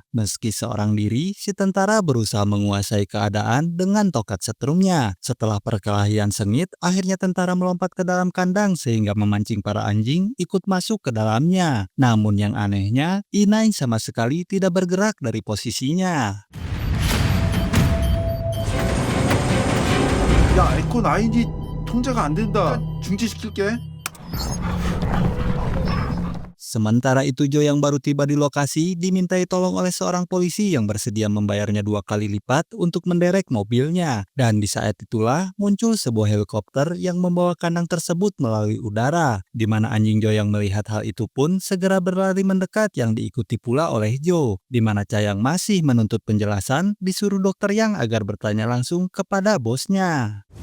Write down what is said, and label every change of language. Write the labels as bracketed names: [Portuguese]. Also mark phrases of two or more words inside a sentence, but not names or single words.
[Indonesian] Meski seorang diri, si tentara berusaha menguasai keadaan dengan tokat setrumnya. Setelah perkelahian sengit, akhirnya tentara melompat ke dalam kandang sehingga memancing para anjing ikut masuk ke dalamnya. Namun yang anehnya, Inai sama sekali tidak bergerak dari posisinya. [Korean] 야, 에코 9이 통제가 안 된다. 중지시킬게. [Indonesian] Sementara itu Jo yang baru tiba di lokasi dimintai tolong oleh seorang polisi yang bersedia membayarnya 2 kali lipat untuk menderek mobilnya. Dan di saat itulah muncul sebuah helikopter yang membawa kandang tersebut melalui udara, di mana anjing Jo yang melihat hal itu pun segera berlari mendekat yang diikuti pula oleh Jo, di mana Cha yang masih menuntut penjelasan disuruh Dokter Yang agar bertanya langsung kepada bosnya.